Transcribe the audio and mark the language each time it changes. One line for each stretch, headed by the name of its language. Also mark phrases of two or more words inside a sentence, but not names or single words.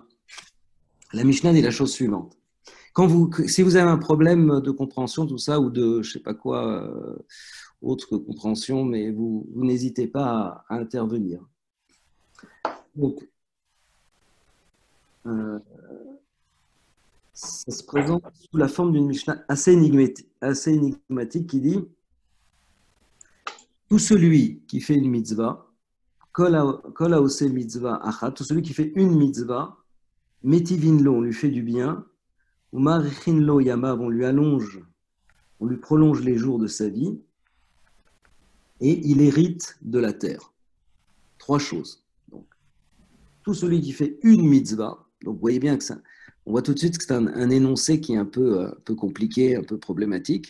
French: La Mishnah dit la chose suivante. Si vous avez un problème de compréhension, tout ça, ou de je sais pas quoi, autre que compréhension, mais vous n'hésitez pas à intervenir. Donc, ça se présente sous la forme d'une Mishnah assez énigmatique qui dit tout celui qui fait une mitzvah,
Hebrew: כל העושה מצוה אחת,
French: tout celui qui fait une mitzvah,
Hebrew: מטיבין לו,
French: on lui fait du bien, ou
Hebrew: מאריכין לו ימיו,
French: on lui prolonge les jours de sa vie, et il hérite de la terre. Trois choses. Donc, tout celui qui fait une mitzvah, donc vous voyez bien que ça, on voit tout de suite que c'est un énoncé qui est un peu compliqué, un peu problématique.